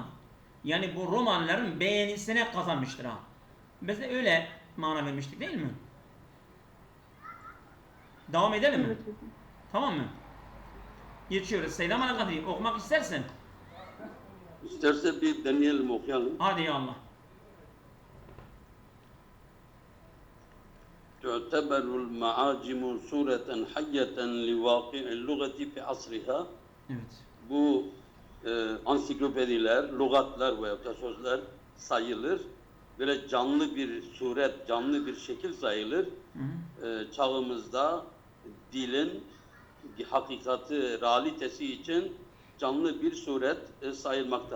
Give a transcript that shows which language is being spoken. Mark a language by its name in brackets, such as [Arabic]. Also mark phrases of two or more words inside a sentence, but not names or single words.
[Turkish] Yani bu romanların beğenisine kazanmıştır ha. Biz de öyle mana vermiştik değil mi? Devam edelim mi? Evet hocam. Tamam mı? Geçiyoruz. Selam ala kadri. Okumak istersen. İsterse bir deneyelim, okuyalım. Hadi [Arabic] يا الله. تعتبر المعاجم صورة حية لواقع اللغة في عصرها. [Turkish] Evet. Bu ansiklopediler, lügatlar veya da sözler sayılır. Böyle canlı bir suret, canlı bir şekil sayılır. Çağımızda dilin hakikati, realitesi için canlı bir suret sayılmakta.